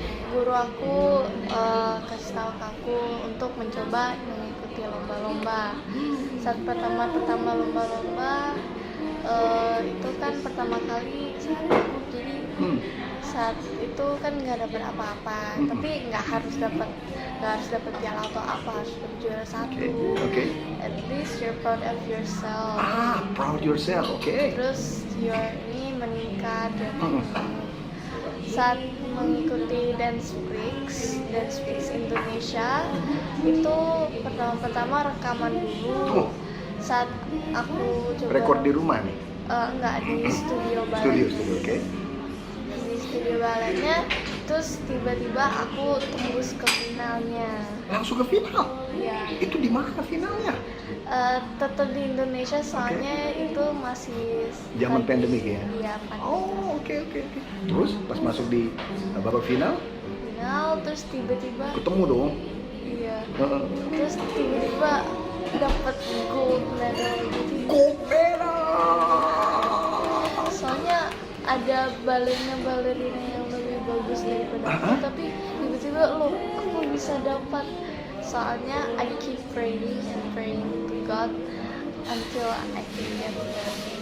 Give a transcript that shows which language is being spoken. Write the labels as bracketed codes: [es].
[id] guru aku kasih tahu ke aku untuk mencoba mengikuti lomba-lomba. Saat pertama lomba-lomba itu kan pertama kali saat aku, jadi saat itu kan nggak dapat apa-apa, tapi nggak harus dapat piala atau apa, harus dapat juara satu. [en] Okay. At least you're proud of yourself. Proud yourself. Okay. [id] Terus ini meningkat ya. Saat mengikuti Dance Weeks Indonesia itu pertama rekaman dulu. Saat aku coba Rekor di rumah nih? Enggak, di studio balet. Studio, oke. Di studio baletnya, terus tiba-tiba aku tembus ke finalnya. Langsung ke final? Iya. Itu di mana finalnya? Tetap di Indonesia, soalnya itu masih zaman pandemik ya? Iya, pandemik. Oh, oke. Terus pas masuk di babak final? Terus tiba-tiba Ketemu dong? Iya. Terus tiba-tiba dapat gold medal gitu. [en] Gold medal. [id] Soalnya ada balerina yang lebih bagus daripada aku, tapi tiba-tiba aku bisa dapat. Soalnya [en] I keep praying to God until I can get there.